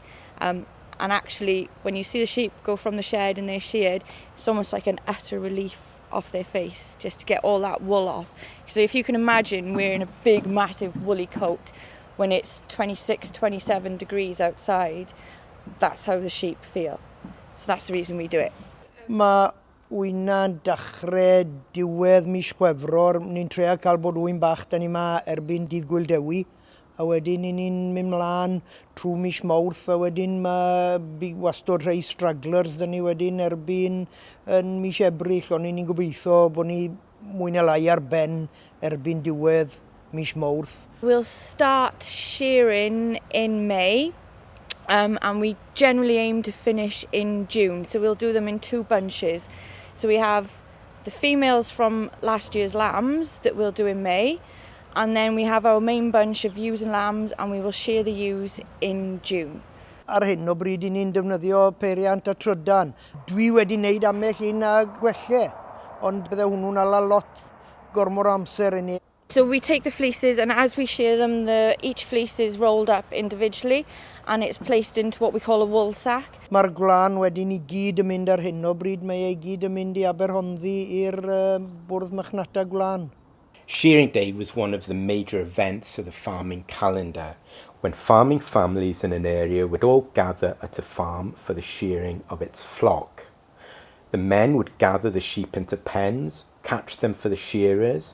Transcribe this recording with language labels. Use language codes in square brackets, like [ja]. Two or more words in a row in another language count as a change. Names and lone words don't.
[en] And actually, when you see the sheep go from the shed and they're sheared, it's almost like an utter relief off their face, just to get all that wool off. So if you can imagine wearing a big, massive woolly coat when it's 26, 27 degrees outside, that's how the sheep feel. So that's the reason we do it. [cy] Mae wyna'n dechrau diwedd mis Chwefror. Ni'n trio cael bod wyn bach, da ni ma erbyn dydd Gwyl Dewi. A wedyn ni'n mynd mlaen trwy mis Mawrth, a wedyn mae wastod rhai stragglers da ni wedyn erbyn yn mis Ebrill, ond ni'n gobeithio bod ni mwy neu lai ar ben erbyn diwedd mis Mawrth. [en] We'll start shearing in May, and we generally aim to finish in June, so we'll do them in 2 bunches. So we have the females from last year's lambs that we'll do in May, and then we have our main bunch of ewes and lambs, and we will shear the ewes in June. [cy] Ar hyn o bryd i ni'n defnyddio peiriant a trydan. Dwi wedi wneud amell un a gwelle, ond bydde hwnnw'n ala lot gormor amser i ni. [en] So we take the fleeces, and as we shear them, each fleece is rolled up individually, and it's placed into what we call a wool sack. [cy] Mae'r gwlan wedi ni gyd yn mynd ar hyn o bryd, mae ei gyd yn mynd i Aberhonddu i'r bwrdd machnata gwlan. [en] Shearing Day was one of the major events of the farming calendar, when farming families in an area would all gather at a farm for the shearing of its flock. The men would gather the sheep into pens, catch them for the shearers.